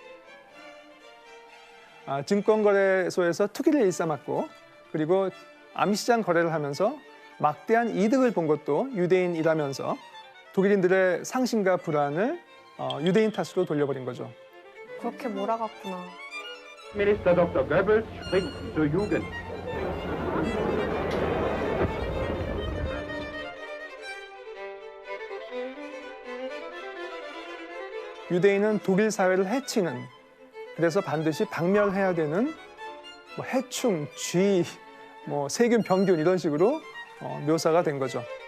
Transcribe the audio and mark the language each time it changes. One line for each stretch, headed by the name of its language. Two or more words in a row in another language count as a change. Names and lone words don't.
Korean: 증권거래소에서 투기를 일삼았고 그리고 암시장 거래를 하면서 막대한 이득을 본 것도 유대인이라면서 독일인들의 상심과 불안을 유대인 탓으로 돌려버린 거죠. 그렇게 몰아갔구나.
German: Minister Dr. Goebbels spricht zur Jugend.
Korean: 유대인은 독일 사회를 해치는, 그래서 반드시 박멸해야 되는 해충, 쥐, 세균, 병균 이런 식으로 묘사가 된 거죠.